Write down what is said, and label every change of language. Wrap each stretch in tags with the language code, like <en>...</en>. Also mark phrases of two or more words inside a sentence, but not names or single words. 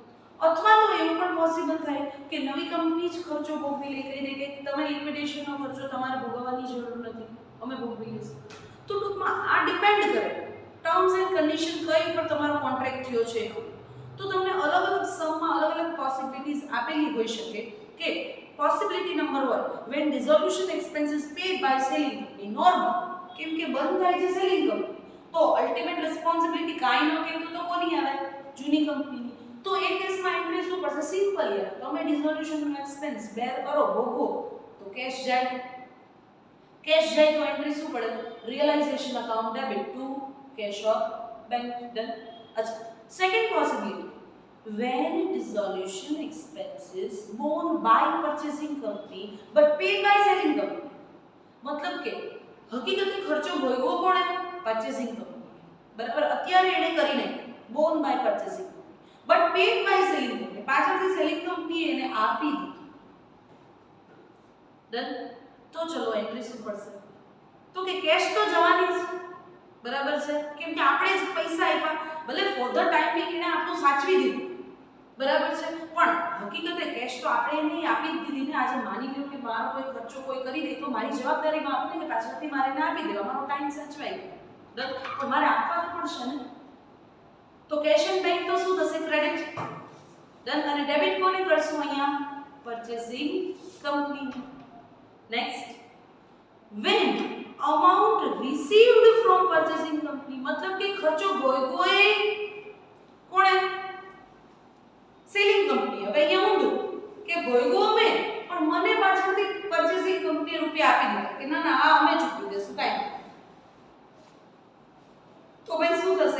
<gu>અથવા તો એવું પણ પોસિબલ થાય કે નવી કંપની જ ખર્ચો ભોગવી લે, કહી દે કે તમે લિક્વિડેશનનો ખર્ચો તમારે ભોગવવાની જરૂર નથી, અમે ભોગવી લઈશું. તો ટૂંકમાં આ ડિપેન્ડ કરે</gu> <en>terms and condition</en> <gu>કઈ પર તમારો કોન્ટ્રાક્ટ થયો છે. તો તમને અલગ અલગ સમમાં અલગ અલગ પોસિબિલિટીઝ આપેલી હોઈ શકે કે</gu> <en>possibility number</en> <gu>1</gu> <en>when dissolution expenses paid by selling company normal,</en> <gu>કેમ કે બંધ થાય છે</gu> <en>selling company</en> <gu>તો</gu> <en>ultimate responsibility</en> <gu>કાઈ ન કહેતો તો કોની આવે? જૂની કંપનીની. તો એ કેસમાં એન્ટ્રી શું પડશે? સિમ્પલ યાર, તમે ડિસોલ્યુશનનો</gu> <en>expense bear</en> <gu>કરો, ભોગવો તો કેશ જાય. કેશ જાય તો એન્ટ્રી શું પડે?</gu> <en>realisation account debit to cash or bank.</en> <gu>ડન. અચ્છા,</gu> <en>second possibility, when dissolution expenses borne by purchasing company but paid by selling company,</en> <gu>मतलब કે હકીકતે ખર્ચો ભોગવો કોણે?</gu> <en>purchasing company,</en> <gu>બરાબર. અત્યારે એને કરી નાખ્યું</gu> <en>borne by purchasing company but paid by selling company,</en> <gu>પાછળથી</gu> <en>selling company</en> <gu>એને આપી દીધું. ડન. તો ચલો એન્ટ્રી શું પડશે? તો કે કેશ તો જવાની છે, બરાબર છે, કેમ કે આપણે જ પૈસા આપ્યા, ભલે</gu> <en>for the time being</en> <gu>એને આપણું સાચવી દીધું, બરાબર છે, પણ હકીકતે કેશ તો આપણે એને આપી જ દીધી ને. આજે માની લ્યો કે મારો કોઈ ખર્ચો કોઈ કરી દે તો મારી જવાબદારીમાં આપને કે પાછળથી મારે એને આપી દેવા, મારો ટાઈમ સચવાઈ ગયો. ડન. તો મારે આપવા તો પડશે ને. તો</gu> <en>cash and bank</en> <gu>તો શું થશે? ક્રેડિટ. ડન. અને ડેબિટ કોને કરશું અહીંયા?</gu> <en>purchasing company.</en> <gu>નેક્સ્ટ,</gu> <en>when amount received from purchasing company,</en> <gu>मतलब કે ખર્ચો ભોગવો એ કોણે?</gu> <en>selling company.</en> <gu>હવે અહીંયા ઊંધું કે ભોગવો મેં પણ મને પાછળથી</gu> <en>purchasing company</en> <gu>રૂપિયા આપી દીધા કે ના ના આ અમે ચૂકવી દેશું, કાઈ. તો ભાઈ શું થશે?</gu>